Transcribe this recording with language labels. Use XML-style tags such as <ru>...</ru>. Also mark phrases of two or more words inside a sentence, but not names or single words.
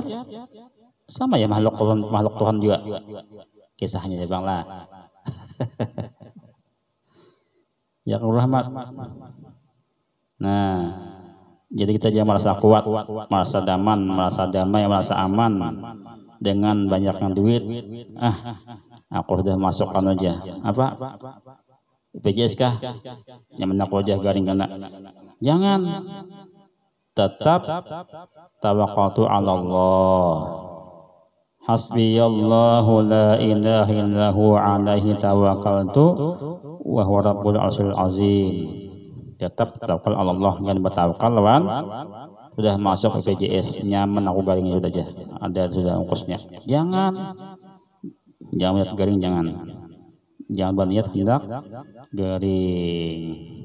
<bjn>Sama ya makhluk Tuhan juga. Kisahnya ya Bang lah. Ya rahmat. Nah, jadi kita jangan merasa kuat, merasa damai, merasa aman dengan banyaknya duit. Aku sudah masukkan aja. Apa? BPJS kah? Yang aku aja garing kena. Jangan. Tetap</bjn> <ar>توكلت على الله. حسبي الله لا إله إلا هو عليه توكلت وهو رب العرش العظيم.</ar> <bjn>Tetap tawakal Allah, jangan bertawakal lawan sudah masuk BPJS nyaman aku garing sudah aja. Ada sudah ongkosnya. Jangan lihat garing, jangan berniat hendak garing.</bjn>